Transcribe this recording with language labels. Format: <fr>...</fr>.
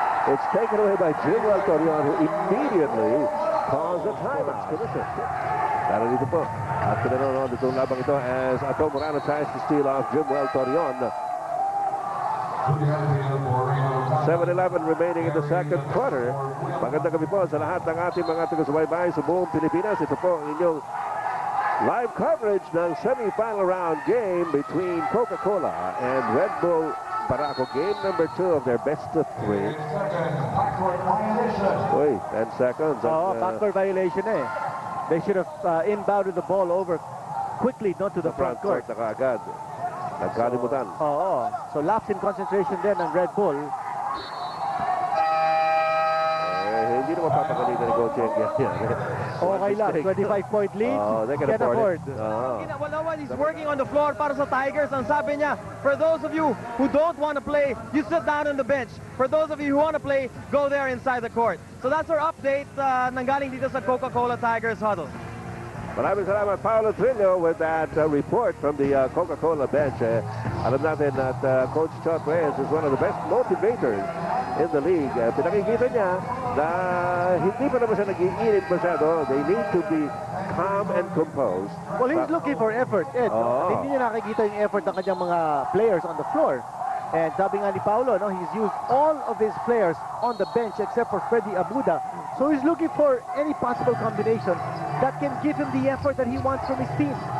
<en>It's taken away by Jimwell Torion, who immediately calls a timeout.</en> <tl>Pero dito po, at pinanonood itong labang ito</tl> <en>as Ato Morano tries to steal off Jimwell Torion. 7-11 remaining in the second quarter.</en> <tl>Magandang gabi po sa lahat ng ating mga taga-subaybay sa buong Pilipinas. Ito po ang inyong</tl> <en>live coverage ng semi-final round game between Coca-Cola and Red Bull Barako. Game number 2 of their best of 3. Uy, 10 seconds. Oh, backcourt violation eh. They should have inbounded the ball over quickly, not to the front court.</en> <tl>Na kaagad. Nagkalimutan.</tl> <en>Oo. So lapse in concentration then ng Red Bull.</en> <tl>Hindi naman papagalitan ni Coach yan.</tl> <en>Okay lang. 25-point lead. They can afford it. Well, he's working on the floor</en> <tl>para sa</tl> <en>Tigers.</en> <tl>Ang sabi niya,</tl> <en>for those of you who don't want to play, you sit down on the bench. For those of you who want to play, go there inside the court. So that's our update</en> <tl>nanggaling dito sa</tl> <en>Coca-Cola Tigers huddle.</en> <tl>Maraming salamat,</tl> <en>Paolo Trillo, with that report from the Coca-Cola bench.</en> <tl>Alam natin</tl> <en>that Coach Chot Reyes is one of the best motivators in the league.</en> <tl>Pinakikita niya na hindi pa naman siya nag-iinit masyado.</tl> <en>They need to be calm and composed. Well, he's looking for effort, Ed.</en> <tl>Hindi niya nakikita yung</tl> <en>effort</en> <tl>ng kanyang mga</tl> <en>players on the floor. And</en> <tl>sabi nga ni</tl> <en>Paolo, no, he's used all of his players on the bench except for Freddy Abuda. So he's looking for any possible combination that can give him the effort that he wants from his team.</en>